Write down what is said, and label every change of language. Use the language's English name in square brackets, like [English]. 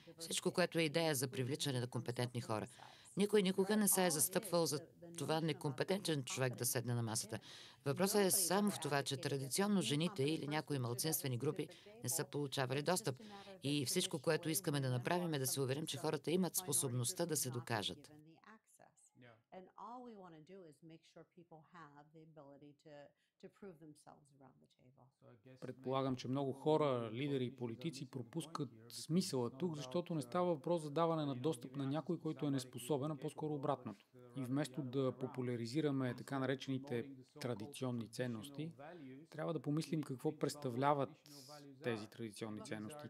[Bulgarian] Всичко, което е идея за привличане на компетентни хора. Никой никога не се е застъпвал за това некомпетентен човек да седне на масата. Въпросът е само в това, че традиционно жените или някои малцинствени групи не са получавали достъп. И всичко, което искаме да направим, е да се уверим, че хората имат способността да се докажат. [English] And all we want to do is make sure people have the ability to prove themselves around the table. [Bulgarian] Предполагам, че много хора, лидери и политици пропускат смисъла тук, защото не става въпрос за даване на достъп на някой, който е неспособен, а по-скоро обратното. И вместо да популяризираме така наречените традиционни ценности, трябва да помислим какво представляват тези традиционни ценности.